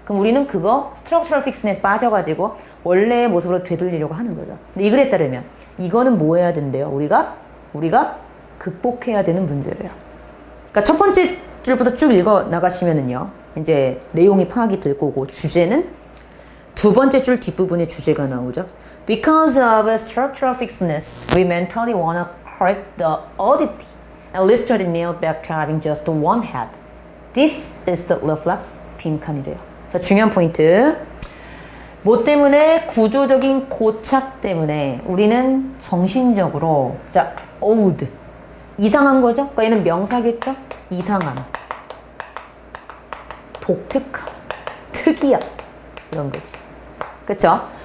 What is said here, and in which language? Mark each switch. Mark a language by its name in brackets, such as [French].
[Korean] 그럼 우리는 그거 스트럭처럴 픽스넷에 빠져가지고 원래의 모습으로 되돌리려고 하는 거죠. 근데 이 글에 따르면 이거는 뭐 해야 된대요? 우리가 극복해야 되는 문제래요. 그러니까 첫 번째 줄부터 쭉 읽어 나가시면은요. 이제 내용이 파악이 될 거고 주제는 두 번째 줄 뒷부분에 주제가 나오죠. [English] Because of structural fixedness, we mentally want to correct the oddity and literally nail back to having just one head. This is the reflex 빈칸이래요. [Korean] 자, 중요한 포인트. 뭐 때문에? 구조적인 고착 때문에 우리는 정신적으로 odd 이상한 거죠? 그러니까 얘는 명사겠죠? 이상함, 독특함, 특이함 이런 거지. 그쵸?